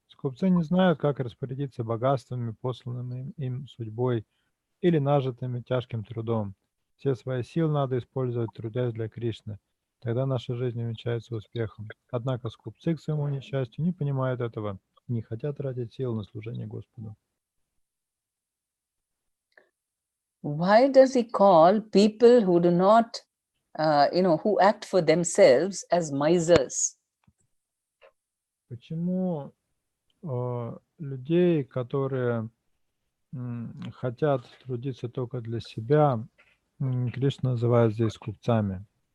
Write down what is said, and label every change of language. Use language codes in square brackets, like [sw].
[ru] Скупцы не знают, как распорядиться богатствами, посланными им судьбой или нажитыми тяжким трудом. Все свои силы надо использовать, трудясь для Кришны. Тогда наша жизнь увенчается успехом. Однако скупцы, к своему несчастью, не понимают этого и не хотят тратить силы на служение Господу. [en] Why does he call people who do not, who act for themselves as misers? [ru] Почему людей, которые хотят трудиться только для себя, Кришна называет здесь скупцами?